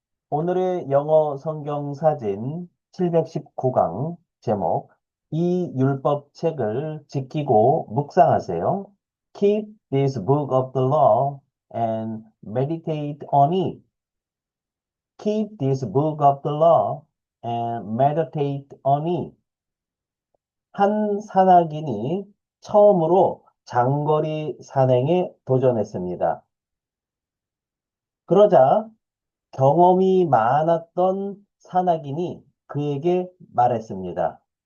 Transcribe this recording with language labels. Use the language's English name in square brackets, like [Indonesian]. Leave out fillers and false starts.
[Korean] 오늘의 영어 성경 사진 719강 제목 이 율법 책을 지키고 묵상하세요. [English] Keep this book of the law and meditate on it. Keep this book of the law and meditate on it. [Korean] 한 산악인이 처음으로 장거리 산행에 도전했습니다. 그러자 경험이 많았던 산악인이 그에게 말했습니다.